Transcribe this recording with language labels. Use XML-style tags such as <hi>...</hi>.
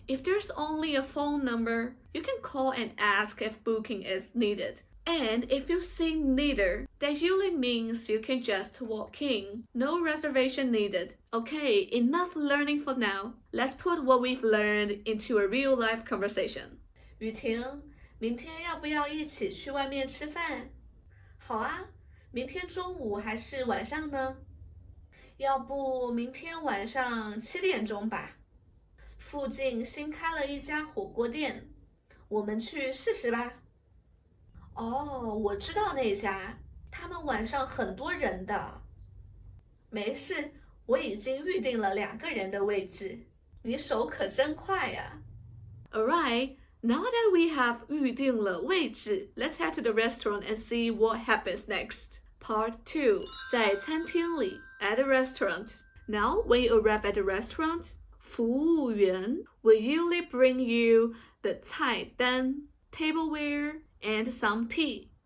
<en>If there's only a phone number, you can call and ask if booking is needed. And if you see neither, that usually means you can just walk in. No reservation needed. Okay, enough learning for now. Let's put what we've learned into a real-life conversation.</en> <zh>雨婷，明天要不要一起去外面吃饭？好啊，明天中午还是晚上呢？要不明天晚上7点钟吧。附近新开了一家火锅店，我们去试试吧。哦，我知道那家，他们晚上很多人的。没事，我已经预定了2个人的位置。你手可真快呀。</zh> <en>Alright. Now that we have</en> <zh>预定了位置,</zh> <en>let's head to the restaurant and see what happens next. Part 2.</en> <zh>在餐厅里</zh> <en>at a restaurant. Now, when you arrive at the restaurant, 服务员 will usually bring you the 菜单, tableware, and some tea.</en>